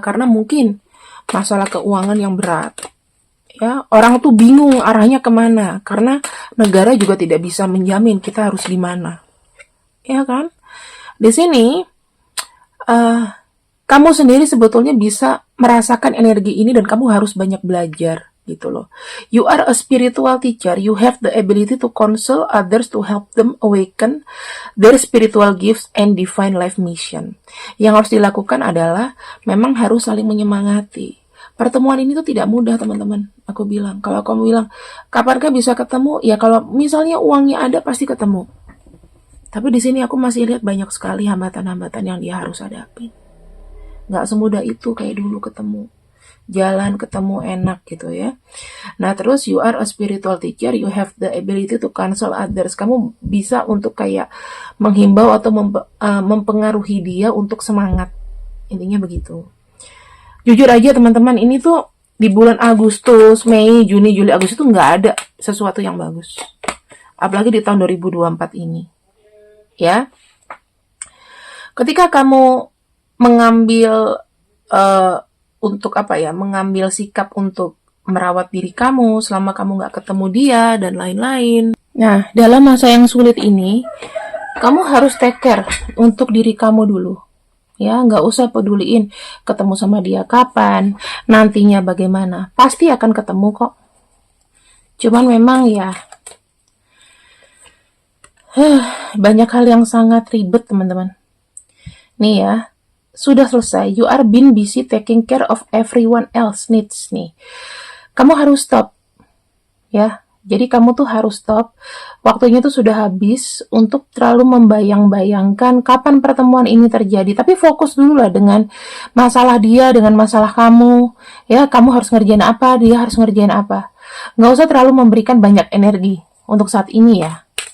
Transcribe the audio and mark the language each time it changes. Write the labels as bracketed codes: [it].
[id] Karena mungkin masalah keuangan yang berat. Ya, orang tuh bingung arahnya kemana. Karena negara juga tidak bisa menjamin kita harus di mana. Ya kan? Di sini, kamu sendiri sebetulnya bisa merasakan energi ini dan kamu harus banyak belajar. Gitu loh. [en] You are a spiritual teacher. You have the ability to counsel others to help them awaken their spiritual gifts and divine life mission. [id] Yang harus dilakukan adalah memang harus saling menyemangati. Pertemuan ini tuh tidak mudah, teman-teman. Aku bilang, kalau kamu bilang, kapankah bisa ketemu? Ya kalau misalnya uangnya ada pasti ketemu. Tapi di sini aku masih lihat banyak sekali hambatan-hambatan yang dia harus hadapi. Nggak semudah itu kayak dulu ketemu. Jalan ketemu enak gitu ya. Nah terus [en] you are a spiritual teacher, you have the ability to counsel others. [id] Kamu bisa untuk kayak menghimbau atau mempengaruhi dia untuk semangat. Intinya begitu. Jujur aja teman-teman, ini tuh di bulan Agustus, Mei, Juni, Juli, Agustus itu nggak ada sesuatu yang bagus. Apalagi di tahun 2024 ini. Ya. Ketika kamu mengambil untuk apa ya, mengambil sikap untuk merawat diri kamu selama kamu nggak ketemu dia dan lain-lain. Nah, dalam masa yang sulit ini, kamu harus [en] take care [id] untuk diri kamu dulu. Ya, nggak usah peduliin ketemu sama dia kapan, nantinya bagaimana. Pasti akan ketemu kok. Cuman memang ya, banyak hal yang sangat ribet teman-teman. Nih ya, sudah selesai. [en] You are been busy taking care of everyone else needs nih. [id] Kamu harus stop. Ya, jadi kamu tuh harus stop. Waktunya tuh sudah habis untuk terlalu membayang-bayangkan kapan pertemuan ini terjadi. Tapi fokus dulu lah dengan masalah dia, dengan masalah kamu. Ya, kamu harus ngerjain apa, dia harus ngerjain apa. Nggak usah terlalu memberikan banyak energi untuk saat ini ya.